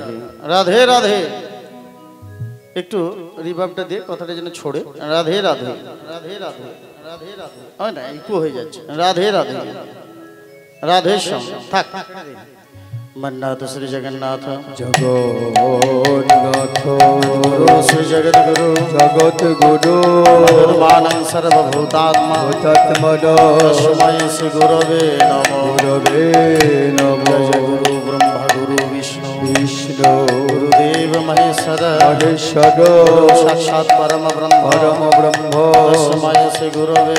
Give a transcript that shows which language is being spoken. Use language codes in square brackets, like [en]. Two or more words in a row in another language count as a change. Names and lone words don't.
[bn] राधे राधे একটু রিভাবটা দিয়ে কথাটা যেন ছড়ে রাধে রাধে রাধে রাধে রাধে রাধে হয় না ইকো হয়ে যাচ্ছে রাধে রাধে রাধে শ্যাম থাক मन्नाथ श्री जगन्नाथ [sa] जगन्नाथ श्री जगत गुरु जगत गुरु निर्माणं सर्वभूतात्मा तस्मै श्री गुरवे नमो गुरवे नमो जय गुरु ब्रह्मा गुरु विष्णु विष्णु गुरुदेव महेश्वर महेश्वर साक्षात् परम ब्रह्म तस्मै श्री गुरवे